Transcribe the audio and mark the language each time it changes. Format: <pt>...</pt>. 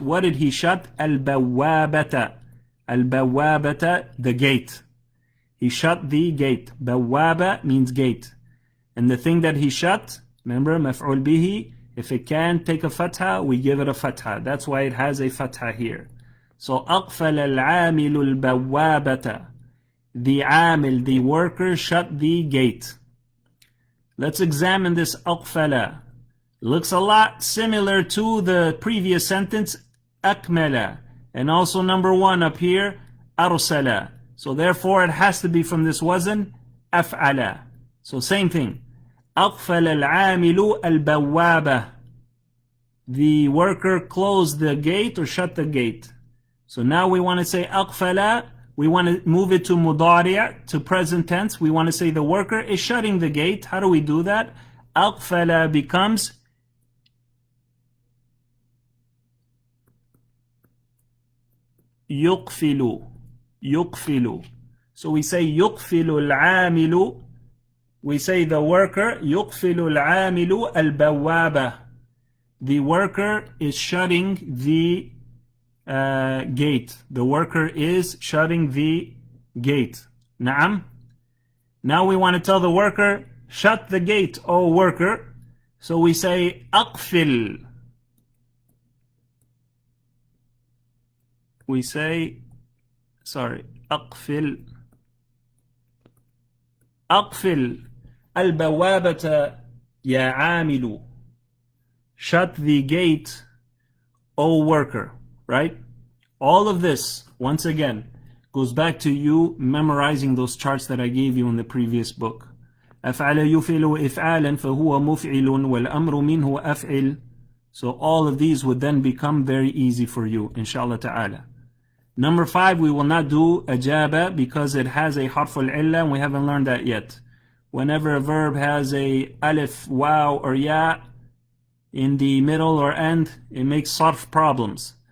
<en>What did he shut? البوابة. البوابة, the gate. He shut the gate. بوابة means gate. And the thing that he shut, remember, مفعول به, if it can take a fatha, we give it a fatha. That's why it has a fatha here.</en> <ar>So أقفل العامل البوابة.</ar> <en>The amil, the worker, shut the gate. Let's examine this أقفل. Looks a lot similar to the previous sentence أكمل. And also number 1 up here, أرسل. So therefore it has to be from this wazn, أفعل. So same thing.</en> <ar>أقفل العامل البوابة.</ar> <en>The worker closed the gate or shut the gate. So now we want to say أقفل. We want to move it to مضارع, to present tense. We want to say the worker is shutting the gate. How do we do that?</en> <ar>أقفل</ar> <en>becomes</en> <ar>يقفل. يقفل.</ar> <en>So we say</en> <ar>يقفل العامل.</ar> <en>We say the worker</en> <ar>يقفل العامل البوابة.</ar> <en>The worker is shutting the gate. The worker is shutting the gate.</en> <ar>نعم.</ar> <en>Now we want to tell the worker, shut the gate, O worker. So we say أقفل. We say, أقفل.</en> <ar>أقفل البوابة يا عامل.</ar> <en>Shut the gate, O worker. Right? All of this, once again, goes back to you memorizing those charts that I gave you in the previous book.</en> <ar>أفعل يفعل إفعالا فهو مفعل والأمر منه أفعل.</ar> <en>So all of these would then become very easy for you, inshallah ta'ala. Number 5, we will not do ajaba because it has a harf al-illa and we haven't learned that yet. Whenever a verb has a alif, waw, or ya in the middle or end, it makes sarf problems.</en>